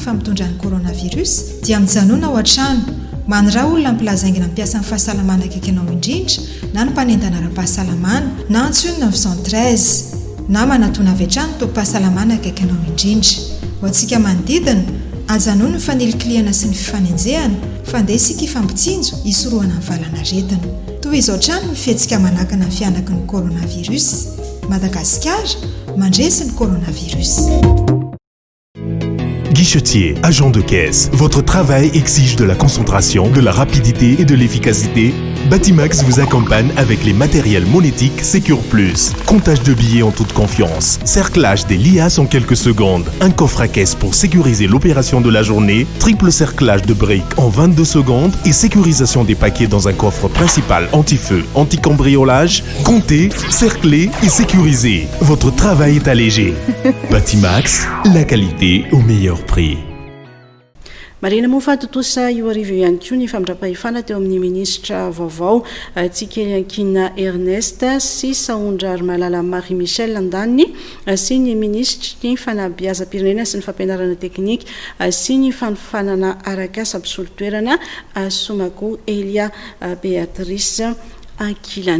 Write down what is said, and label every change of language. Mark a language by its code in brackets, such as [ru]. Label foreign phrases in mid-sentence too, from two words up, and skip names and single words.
[mg] fa mitondra ny coronavirus dia mijanona ao an-trano manora olona mpilazaingina mpiasa amin'ny fahasalamana akaiky anao indrindra na ny mpanendana ara-pahasalamana na antsonina ny 113 na manatona avy hatrany tompom-pahasalamana akaiky anao indrindra ho antsika manodidina ajanono ny fanelin-kliana sy ny fifanenjehana fa ndeha isika ifampitsinjo isorohana amin'ny valana aretina toy izao trano mifetsika manakana ny fianaky ny coronavirus Madagascar mandresy ny coronavirus. [fr] Guichetier, agent de caisse, votre travail exige de la concentration, de la rapidité et de l'efficacité. Batimax vous accompagne avec les matériels monétiques Secure Plus. Comptage de billets en toute confiance. Cerclage des liasses en quelques secondes. Un coffre à caisse pour sécuriser l'opération de la journée. Triple cerclage de briques en 22 secondes. Et sécurisation des paquets dans un coffre principal anti-feu, anti-cambriolage. Comptez, cerclez et sécurisez. Votre travail est allégé. Batimax, la qualité au meilleur prix. [mg] Marina moa fa totosa io arivo ihany koa ny famindrampahefana teo amin'ny ministra vaovao Tsikeliankina Ernest sy Saondra Malala Marie Michel Andaniny sy ny ministra ny fanabeazam-pirenena sy ny fampianarana teknika sy ny fanofanana arak'asa mpisolo-toerana Somako Elia Beatrice Akilany.